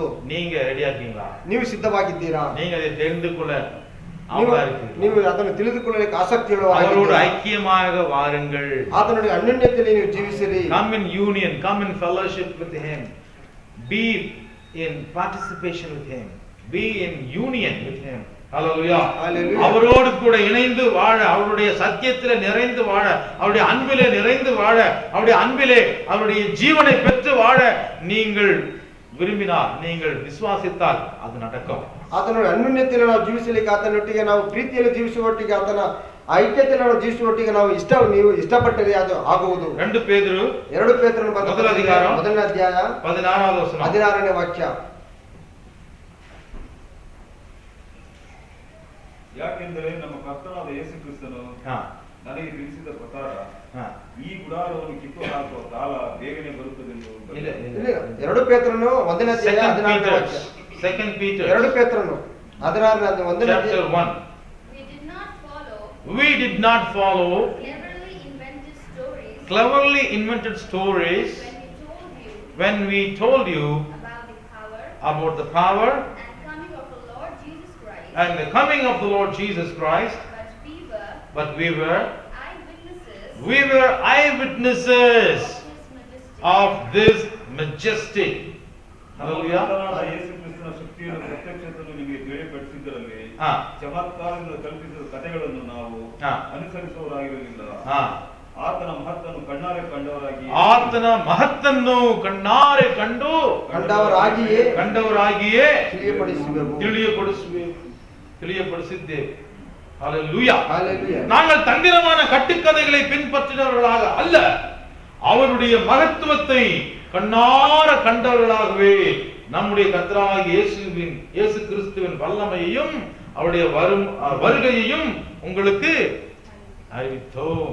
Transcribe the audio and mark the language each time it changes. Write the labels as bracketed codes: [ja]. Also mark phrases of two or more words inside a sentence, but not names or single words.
[ta] நீங்க ரெடியா இருக்கீங்களா? [kn] ನೀವು ಸಿದ್ಧವಾಗಿದ್ದೀರಾ? [ta] நீங்க அதை தெரிந்து கொள்ள [kn] ನೀವು ಅದನ್ನು ತಿಳಿದುಕೊಳ್ಳಲಿಕ್ಕೆ ಆಸಕ್ತಿ [ta] அவரோடு ஐக்கியமாக வாருங்கள். [kn] ಆತನೊಂದಿಗೆ ಅನ್ಯೋನ್ಯತೆಯಲ್ಲಿ ನೀವು ಜೀವಿಸಿರಿ. [en] Come in union, come in fellowship with him, be in participation with him, be in union with him. Hallelujah. [ta] அவரோடு கூட இணைந்து வாழ, அவருடைய சத்தியத்திலே நிறைந்து வாழ, அவருடைய அன்பிலே நிறைந்து வாழ, அவருடைய அன்பிலே அவருடைய ஜீவனை பெற்று வாழ நீங்கள் விரும்பினால், நீங்கள் விசுவாசித்தால் அது நடக்கும். [kn] ಆತನ ಅನ್ಯೋನ್ಯತೆಯಲ್ಲಿ ನಾವು ಜೀವಿಸಲಿಕ್ಕೆ, ಆತನೊಟ್ಟಿಗೆ ನಾವು ಪ್ರೀತಿಯಲ್ಲಿ ಜೀವಿಸುವೊಟ್ಟಿಗೆ, ಆತನ ಐಕ್ಯತೆಯಲ್ಲಿ ನಾವು ಜೀವಿಸುವೊಟ್ಟಿಗೆ ನೀವು ಇಷ್ಟಪಟ್ಟರೆ ಅದು ಆಗುವುದು. 2 ಪೇತ್ರನು ಮೊದಲ ಅಧಿಕಾರ 1ನೇ ಅಧ್ಯಾಯ 16வது ವಚನ 16ನೇ ವಾಕ್ಯ. ಯಾಕೆಂದರೆ ನಮ್ಮ ಕರ್ತನಾದ ಯೇಸು ಕ್ರಿಸ್ತನು ನನಗೆ ತಿಳಿಸಿದ ಪ್ರಕಾರ ಈ ಗುಡಾರವನ್ನು ಕಿತ್ತು ಹಾಕುವ ಕಾಲ ಬೇಗನೆ ಬರುತ್ತದೆಂದು. 2 ಪೇತ್ರನು 1ನೇ ಅಧ್ಯಾಯ 16ನೇ ವಾಕ್ಯ. [en] 2 Peter [kn] 2 ಪೇತ್ರನು 16ನೇ 1ನೇ [en] chapter 1. We did not follow cleverly invented stories when we told you about the power and the coming of the Lord Jesus Christ, but we were eyewitnesses of this majesty. Hallelujah. [kn] ಯೇಸು ಕ್ರಿಸ್ತನ ಶಕ್ತಿಯನ್ನು ಪ್ರತ್ಯಕ್ಷತೆಯನ್ನು ನಿಮಗೆ ತಿಳಿಯಪಡಿಸಿದ್ದರಲ್ಲಿ ಚಮತ್ಕಾರದಿಂದ ಕಲ್ಪಿಸಿದ ಕಥೆಗಳನ್ನು ನಾವು ಅನುಸರಿಸುವವರಾಗಿರಲಿಲ್ಲ. ಆತನ ಮಹತ್ತನ್ನು ಕಣ್ಣಾರೆ ಕಂಡವರಾಗಿಯೇ ತಿಳಿಯಪಡಿಸಿದ್ದೇವೆ. [ta] ஹல்லேலூயா. நாங்கள் தந்திரமான கட்டுக்கதைகளை பின்பற்றினவர்களாக அல்ல, அவருடைய மகத்துவத்தை கண்ணார கண்டவர்களாகவே நம்முடைய கர்த்தராகிய இயேசு கிறிஸ்துவின் வல்லமையையும் அவருடைய வருகையையும் உங்களுக்கு அறிவித்தோம்.